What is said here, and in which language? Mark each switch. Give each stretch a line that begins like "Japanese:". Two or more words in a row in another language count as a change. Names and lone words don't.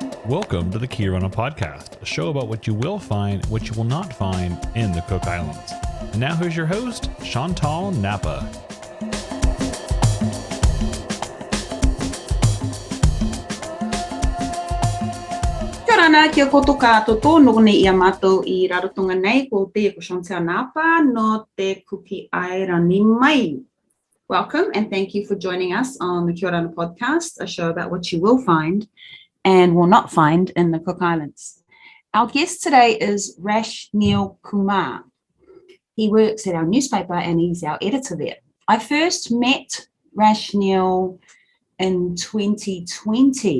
English: Welcome to the Orana podcast, a show about what you will find, what you will not find in the Cook Islands. And now here's your host, Chantal Napa.
Rarotongan: Orana, kia koto kātoto, nō ne ia mātou I Rarotonga nei, ko te ko Chantal Napa, no te kuki ai rani mai.
English: Welcome and thank you for joining us on the Orana podcast, a show about what you will find and will not find in the Cook Islands. Our guest today is Rashneel Kumar. He works at our newspaper and he's our editor there. I first met Rashneel in 2020.